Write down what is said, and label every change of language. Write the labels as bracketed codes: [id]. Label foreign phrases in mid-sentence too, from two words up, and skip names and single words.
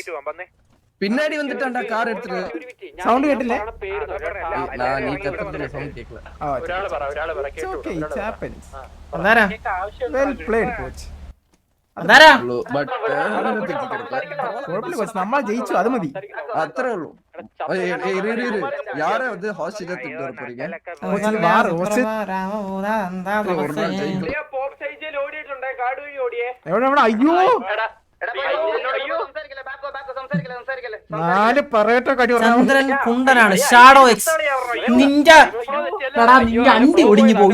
[ml] പിന്നാടി വന്നിട്ടാ കാർ എടുത്തിട്ട് സൗണ്ട് കേട്ടില്ലേ. നമ്മൾ ജയിച്ചു അത് മതി. അത്രേ ഉള്ളൂ. [ta] யார வந்து ஹாஸ்டல்ல திட்டு வர போறீங்க. [ml] അയ്യോ ചന്ദ്രൻ കുണ്ടനാണ്. ഷാഡോ എക്സ് നിന്റെ അണ്ടി ഒടിഞ്ഞു പോകും.